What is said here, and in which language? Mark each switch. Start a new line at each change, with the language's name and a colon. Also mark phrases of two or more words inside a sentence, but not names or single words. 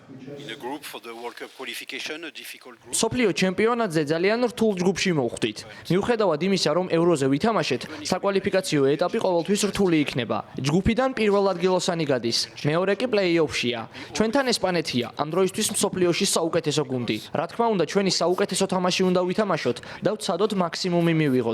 English: in a group for the World Cup qualification, a difficult group.
Georgian: სოფლიო ჩემპიონატზე ძალიან რთულ ჯგუფში მოვხვდით. მიუხედავად იმისა, რომ ევროზე ვითამაშეთ, საკვალიფიკაციო ეტაპი ყოველთვის რთული იქნება. ჯგუფიდან პირველ ადგილოსანი გადის, მეორე კი პლეი-ოფშია. ჩვენთან ესპანეთია, ამ დროისთვის მსოფლიოში საუკეთესო გუნდი. რა თქმა უნდა, ჩვენი საუკეთესო თამაში უნდა ვითამაშოთ და ვცადოთ მაქსიმუმი მივიღოთ.